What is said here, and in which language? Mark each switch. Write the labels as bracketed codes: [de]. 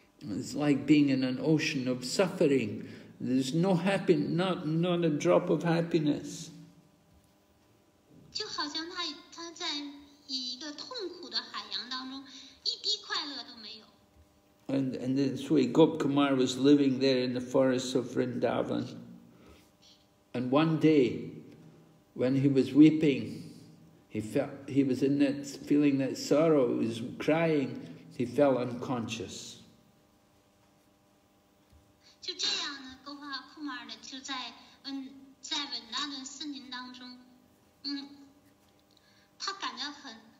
[en] It's like being in an ocean of suffering. There's not a drop of happiness. [zh] 就好像他在一个痛苦的海洋当中，一滴快乐都没有。 [en] And this way Gopakumar was living there in the forests of Vrindavan. And one day, when he was weeping, he was in that feeling that sorrow, he was crying, he fell unconscious. [zh] 就这样呢，Gopakumar 呢就在文达的森林当中，他感到很